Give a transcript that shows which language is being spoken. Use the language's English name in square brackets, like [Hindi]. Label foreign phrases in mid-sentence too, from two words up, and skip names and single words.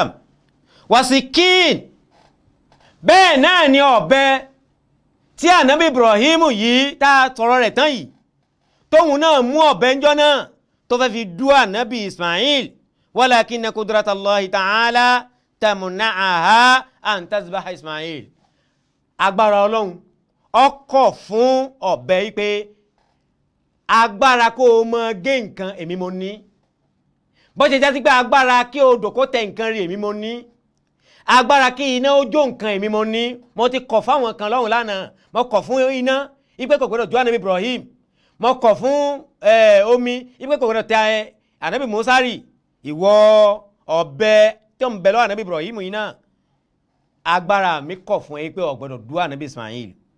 [Yoruba] wasikin bẹ́ẹ̀ náà ni ọ̀bẹ tí ànábì Ibrahim yìí tá tọrọ rẹ̀ tán yìí tóhun náà mú ọ̀bẹ ńjọ́ náà tó fẹ́ fi dú ànábì Ismail [Arabic] ولكن قدرة الله تعالى تمنعها أن تذبح إسماعيل. [Yoruba] agbára Ọlọ́run ọkọ̀ fún ọ̀bẹ yìí pé agbára kó o mọ gé nǹkan èmi mo ní bó ṣe jẹ́ sí pé agbára kí o dòkó tẹ nǹkan rí èmi mo ní agbára kí iná ó jó nǹkan èmi mo ní mo ti kọ̀ fáwọn kan lọ́hùn lánàá mo kọ̀ fún iná ipé kò gbọdọ̀ jó ànábì Ibrahim mo kọ̀ fún omi ipé kò gbọdọ̀ tẹ ànábì Musa rí ìwọ ọ̀bẹ tí ó ń bẹ lọ́wọ́ ànábì Ibrahim yìí náà agbára mi kọ̀ fún ẹ pé ò gbọdọ̀ dú ànábì Ismail.